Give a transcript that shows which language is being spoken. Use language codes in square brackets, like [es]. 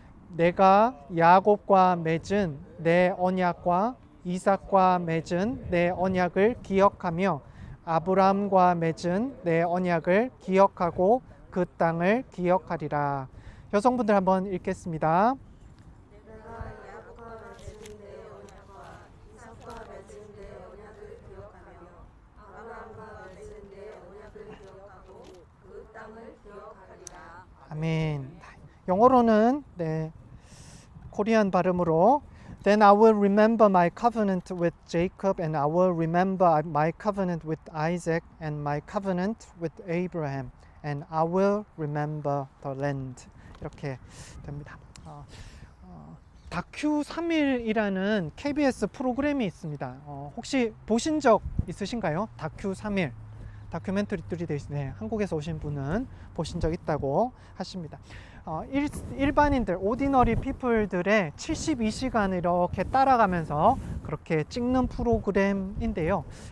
[ko] 내가 야곱과 맺은 내 언약과 이삭과 맺은 내 언약을 기억하며 아브라함과 맺은 내 언약을 기억하고 그 땅을 기억하리라. 여성분들 한번 읽겠습니다. 내가 야곱과 맺은 내 언약과 이삭과 맺은 내 언약을 기억하며 아브라함과 맺은 내 언약을 기억하고 그 땅을 기억하리라. 아멘. 영어로는 코리안 발음으로 [en] Then I will remember my covenant with Jacob and I will remember my covenant with Isaac and my covenant with Abraham and I will remember the land. [ko] 이렇게 됩니다. 다큐 3일이라는 KBS 프로그램이 있습니다. 혹시 보신 적 있으신가요? 다큐 3일. 다큐멘터리들이 되어 있는데 한국에서 오신 분은 보신 적 있다고 하십니다. 일반인들, 오디너리 피플들의 72시간을 이렇게 따라가면서 그렇게 찍는 프로그램인데요.